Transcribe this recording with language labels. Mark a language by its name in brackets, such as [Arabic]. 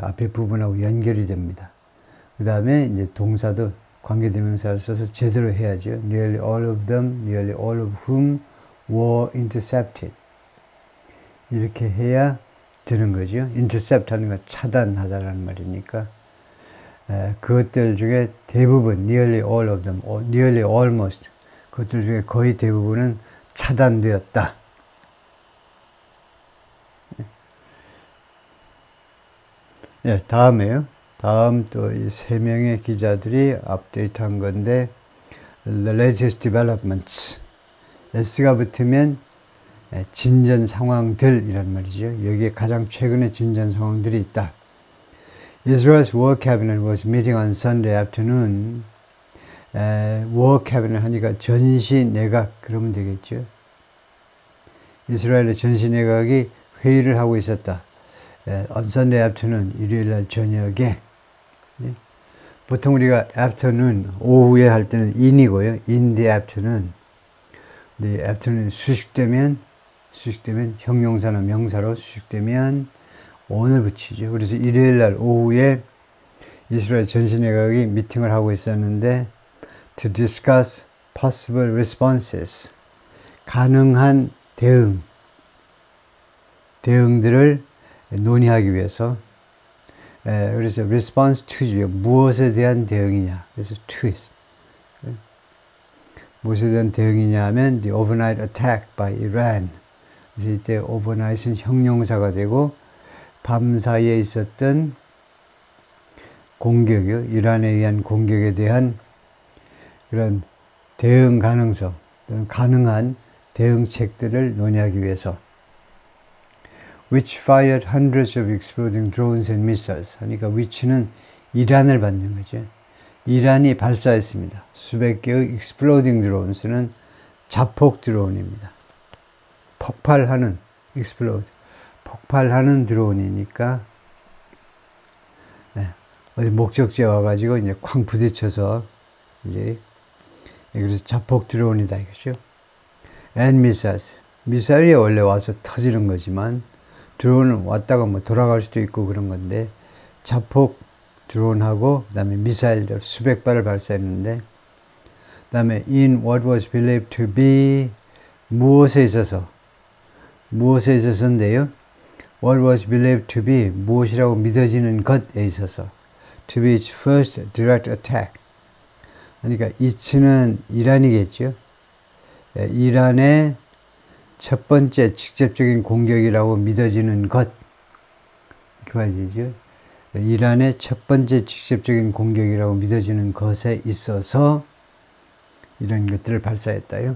[Korean] 앞에 부분하고 연결이 됩니다. 그 다음에 이제 동사도 관계대명사를 써서 제대로 해야죠. [English] Nearly all of them, nearly all of whom were intercepted. [Korean] 이렇게 해야 되는 거죠. intercept 하는 건 차단하다라는 말이니까. 그것들 중에 대부분, [English] nearly all of them, nearly almost, [Korean] 그것들 중에 거의 대부분은 차단되었다. 다음에요. 다음 또 이 세 명의 기자들이 업데이트한 건데, [English] the latest developments. [Korean] S가 붙으면 진전 상황들이란 말이죠. 여기에 가장 최근의 진전 상황들이 있다. [English] Israel's War Cabinet was meeting on Sunday afternoon. [Korean] War Cabinet 하니까 전시 내각 그러면 되겠죠. 이스라엘의 전시 내각이 회의를 하고 있었다. [English] On Sunday afternoon, [Korean] 일요일 날 저녁에. 보통 우리가 afternoon, 오후에 할 때는 in이고요. [English] in the afternoon. [Korean] 근데 afternoon 수식되면 형용사나 명사로 수식되면 on을 붙이죠. 그래서 일요일 날 오후에 이스라엘 전시내각이 미팅을 하고 있었는데 [English] to discuss possible responses, [Korean] 가능한 대응들을 논의하기 위해서, 그래서 response to죠. 무엇에 대한 대응이냐. 그래서 to is. 무엇에 대한 대응이냐 하면 [English] the overnight attack by Iran. [Korean] 그래서 이때 overnight은 형용사가 되고 밤 사이에 있었던 공격이요. 이란에 의한 공격에 대한 그런 대응 가능성, 또는 가능한 대응책들을 논의하기 위해서. [English] Which fired hundreds of exploding drones and missiles. [Korean] 하니까 which는 이란을 받는 거죠. 이란이 발사했습니다. 수백 개의 exploding drones는 자폭 드론입니다. 폭발하는 explode. 폭발하는 드론이니까 어디 목적지에 와가지고 이제 쾅 부딪혀서 이제 그래서 자폭 드론이다 이것이요. [English] And missiles. [Korean] 미사일이 원래 와서 터지는 거지만 드론은 왔다가 뭐 돌아갈 수도 있고 그런 건데 자폭 드론하고 그다음에 미사일들 수백 발을 발사했는데 그다음에 [English] in what was believed to be [Korean] 무엇에 있어서인데요. [English] What was believed to be [Korean] 무엇이라고 믿어지는 것에 있어서 [English] to be its first direct attack. [Korean] 그러니까 이츠는 이란이겠죠. 이란의 첫 번째 직접적인 공격이라고 믿어지는 것. 이렇게 봐야죠. 이란의 첫 번째 직접적인 공격이라고 믿어지는 것에 있어서 이런 것들을 발사했다요.